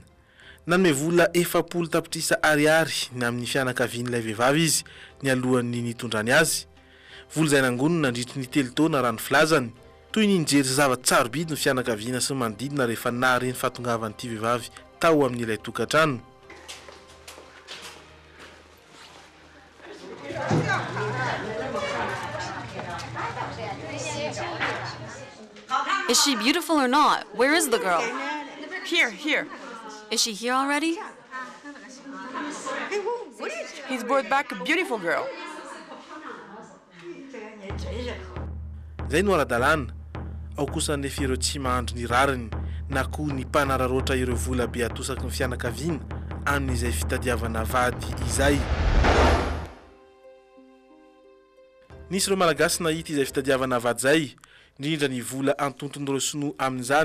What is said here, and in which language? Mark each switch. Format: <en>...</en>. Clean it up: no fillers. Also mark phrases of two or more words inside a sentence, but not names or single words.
<mg>Nanome vola 400 tapitrisa ariary ny amin'ny fianakavian'ilay vehivavy izy ny alohan'ny nitondrany azy. Vola izay nangonina nandritry ny 3 taona raha ny filazany. Toy ny nijery zava-tsarobidy ny fianakaviana sy manodidina rehefa nahareny fahatongavan'ity vehivavy tao amin'ilay tokantrano.</mg> <en>Is she beautiful or not? Where is the girl? Here. Is she here already? He's brought back a beautiful girl.</en> <mg>Zay no ara-dalàna ao kosa nefa ireo tsy mahandro ny rariny na koa ny mpanararoatra ireo vola be atosaky ny fianakaviana amin'izay fitadiavana vady izay. Nisy ireo malagasy nahita izay fitadiavana vady zay, indrindra ny vola antonton'ireo sinoa amin'izany.</mg>